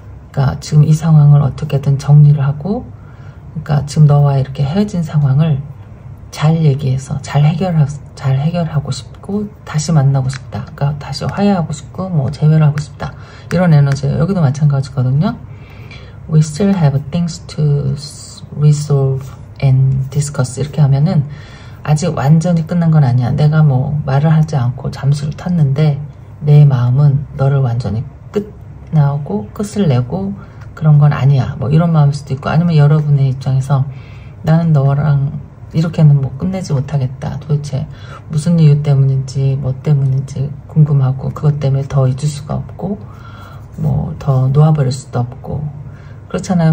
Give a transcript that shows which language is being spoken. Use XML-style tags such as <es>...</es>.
<ko>그러니까 지금 이 상황을 어떻게든 정리를 하고, 그러니까 지금 너와 이렇게 헤어진 상황을 잘 얘기해서 잘 해결하고 싶고 다시 만나고 싶다. 그러니까 다시 화해하고 싶고 뭐 재회를 하고 싶다, 이런 에너지예요. 여기도 마찬가지거든요.</ko> <en>We still have things to resolve and discuss,</en> <ko>이렇게 하면은 아직 완전히 끝난 건 아니야. 내가 뭐 말을 하지 않고 잠수를 탔는데 내 마음은 너를 완전히 끝나고 끝을 내고 그런 건 아니야, 뭐 이런 마음일 수도 있고, 아니면 여러분의 입장에서 나는 너랑 이렇게는 뭐 끝내지 못하겠다. 도대체 무슨 이유 때문인지 뭐 때문인지 궁금하고, 그것 때문에 더 잊을 수가 없고 뭐 더 놓아버릴 수도 없고, 그렇잖아요.</ko>